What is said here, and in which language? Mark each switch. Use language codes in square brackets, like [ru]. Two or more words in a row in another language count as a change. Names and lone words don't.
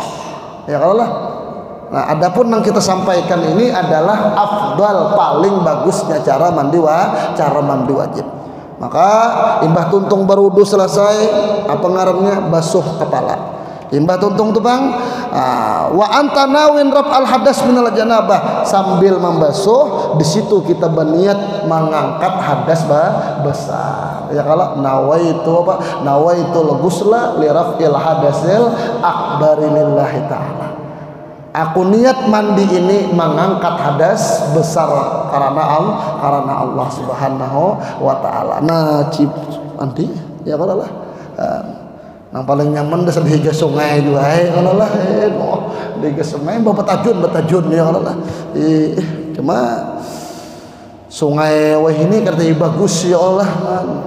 [bjn] Ya kalau lah. [id] Nah, adapun yang kita sampaikan ini adalah afdal, paling bagusnya cara mandi wajib. [bjn] Maka imbah tuntung berwudu selesai, apa ngarannya basuh kepala. Imbah tuntung tuh Bang, [ar] وأنت ناو رفع الحدث من الجنابة, [id] sambil membasuh di situ kita berniat mengangkat hadas besar. [bjn] Ya kalau [ar] نويت الغسل لرفع الحدث الأكبر لله تعالى. [id] Aku niat mandi ini mengangkat hadas besar karena Allah [ar] سبحانه وتعالى. [bjn] Nah, mandi ya kalau lah. Nang paling nyaman dasar di sungai juga kalau lah. Di sungai batajun ya kalau lah. [id] Cuma sungai wah ini katanya bagus [ar] يا الله.